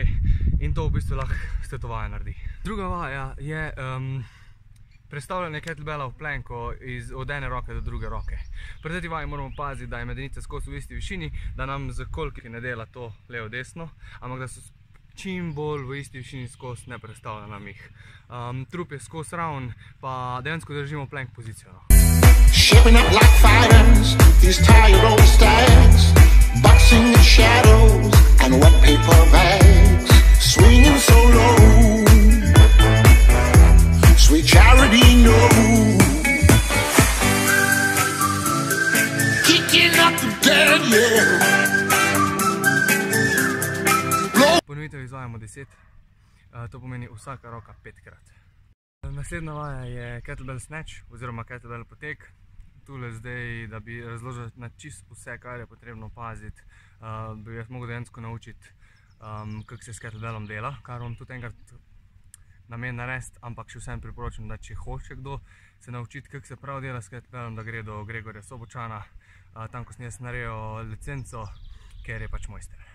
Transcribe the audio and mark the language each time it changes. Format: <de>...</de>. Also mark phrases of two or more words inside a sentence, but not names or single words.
<sl>In to v bistvu lahko s to vajo naredi. Druga vaja je prestavljanje kettlebella v planko od ene roke do druge roke. Pri teti vaji moramo paziti, da je medenica skozi v isti višini, da nam z kolki ne dela to levo-desno, ampak da so čim bolj v isti višini skozi, ne prestavlja nam jih. Trup je skozi raven, pa dejansko držimo plank pozicijo.</sl> <en>Shaping up like fighters, these tired old stags, boxing in shadows and wet paper bags, swinging so low. Sweet charity, no. Kicking up the dead, yeah.</en> <sl>Ponovitev izvajamo 10, to pomeni vsaka roka 5-krat. Naslednja vaja je</sl> <en>kettlebell snatch,</en> <sl>oziroma kettlebell potek. Tule zdaj, da bi razložil na čisto vse, kar je potrebno paziti, bi jaz mogel dejansko naučiti, kako se s kettlebellom dela, kar vam tudi enkrat namen narediti, ampak še vsem priporočam, da če hoče kdo se naučiti, kako se prav dela s kettlebellom, da gre do Gregorja Sobočana, tam, ko sem jaz naredil licenco, ker je pač mojster.</sl>